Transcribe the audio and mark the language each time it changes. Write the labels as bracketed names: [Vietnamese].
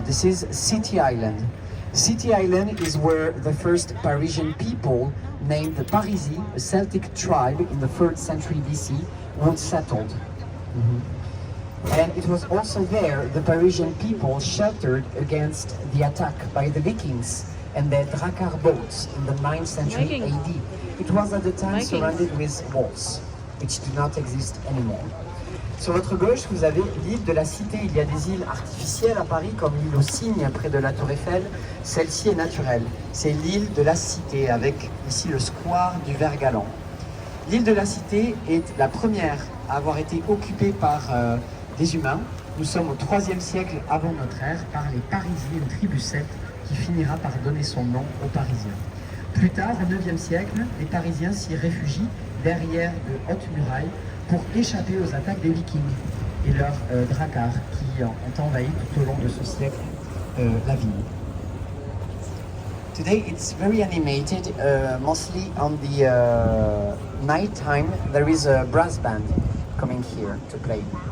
[English] This is City Island. City Island is where the first Parisian people named the Parisi, a Celtic tribe in the 3rd century BC, once settled. And it was also there the Parisian people sheltered against the attack by the Vikings and their Drakkar boats in the 9th century AD. It was at the time surrounded with walls, which do not exist anymore. [French] Sur votre gauche, vous avez l'île de la Cité. Il y a des îles artificielles à Paris, comme l'île aux Cygnes près de la Tour Eiffel. Celle-ci est naturelle. C'est l'île de la Cité, avec ici le square du Vert-Galant. L'île de la Cité est la première à avoir été occupée par des humains. Nous sommes au 3e siècle avant notre ère par les Parisiens, une tribu celte qui finira par donner son nom aux Parisiens. Plus tard, au 9e siècle, les Parisiens s'y réfugient derrière de hautes murailles pour échapper aux attaques des Vikings et leurs Drakkar qui ont envahi tout au long de ce siècle la ville. [English] Today it's very animated, mostly on the night time. There is a brass band coming here to play.